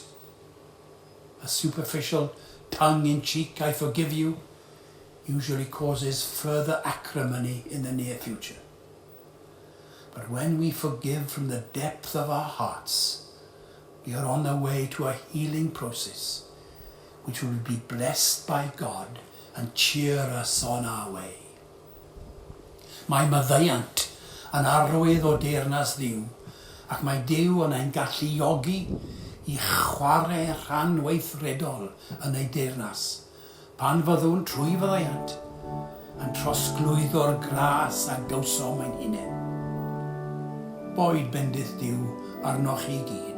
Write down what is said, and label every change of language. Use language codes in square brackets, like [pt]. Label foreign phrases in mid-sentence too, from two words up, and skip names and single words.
[en] A superficial tongue-in-cheek "I forgive you" usually causes further acrimony in the near future. But when we forgive from the depth of our hearts, we are on the way to a healing process which will be blessed by God and cheer us on our way. [cy] Mae maddeuant yn arwydd o deyrnas Dduw, ac mae Duw yn ein galluogi i chwarae rhan weithredol yn ei deyrnas, pan fyddwn trwy faddeuant yn trosglwyddo'r gras a gawsom ein hunain. Boed bendith Duw arnoch chi gyd.